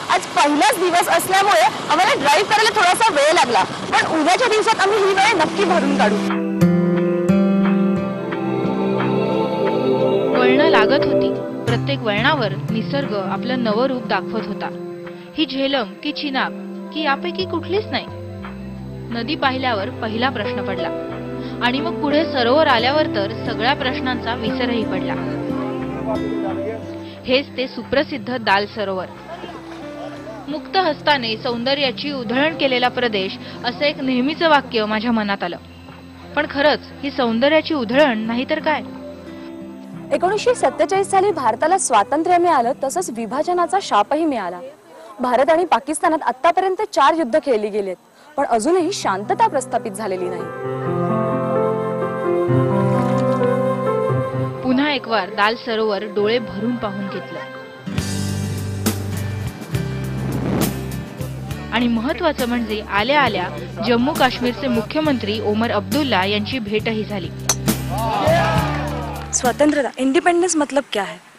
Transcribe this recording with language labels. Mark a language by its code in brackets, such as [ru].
[mr] आज पहिलाच दिवस असल्यामुळे आम्हाला ड्राईव्ह करायला थोडासा वेळ लागला, पण उद्याच्या दिवसात आम्ही ही वेळ नक्की भरून काढू। वळणं लागत होती, प्रत्येक वळणावर निसर्ग आपलं नवं रूप दाखवत होता। ही झेलम की चिनाब की यापैकी कुठलीच नाही। नदी पाहिल्यावर पहिला प्रश्न पडला आणि मग पुढे सरोवर आल्यावर तर सगळ्या प्रश्नांचा विसरही पडला। हेच ते सुप्रसिद्ध दाल सरोवर। मुक्त हस्ताने सौंदर्याची उधळण केलेला प्रदेश असं एक नेहमीचं वाक्य माझ्या मनात आलं. पण खरंच ही सौंदर्याची उधळण नाही तर काय? 1947 साली भारताला स्वातंत्र्य मिळालं, तसंच विभाजनाचा शापही मिळाला. भारत आणि पाकिस्तानात आतापर्यंत 4 युद्ध खेळली गेलेत, पण अजूनही शांतता प्रस्थापित झालेली नाही. पुन्हा एक वार दाल सरोवर डोळे भरून पाहून घेतलं. आणि महत्वाचं म्हणजे आल्या आल्या जम्मू काश्मीरचे मुख्यमंत्री ओमर अब्दुल्ला यांची भेटही झाली. [hi] स्वतंत्रता, इंडिपेंडेंस मतलब क्या है?